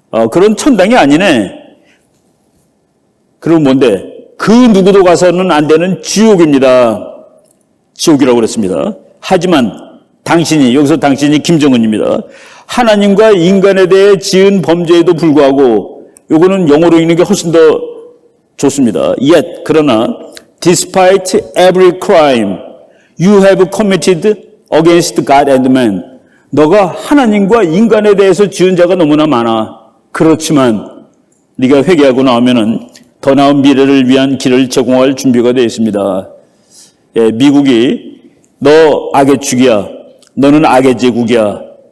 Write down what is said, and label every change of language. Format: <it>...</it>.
<ko>그런 천당이 아니네. 그럼 뭔데? 그 누구도 가서는 안 되는 지옥입니다. 지옥이라고 그랬습니다. 하지만 당신이, 여기서 당신이 김정은입니다. 하나님과 인간에 대해 지은 범죄에도 불구하고, 요거는 영어로 읽는 게 훨씬 더 좋습니다.</ko> <en>Yet,</en> <ko>그러나,</ko> <en>despite every crime you have committed against God and man.</en> <ko>너가 하나님과 인간에 대해서 지은 자가 너무나 많아. 그렇지만 네가 회개하고 나오면은 더 나은 미래를 위한 길을 제공할 준비가 되어 있습니다. 미국이 너 악의 축이야. 너는 악의 제국이야.</ko>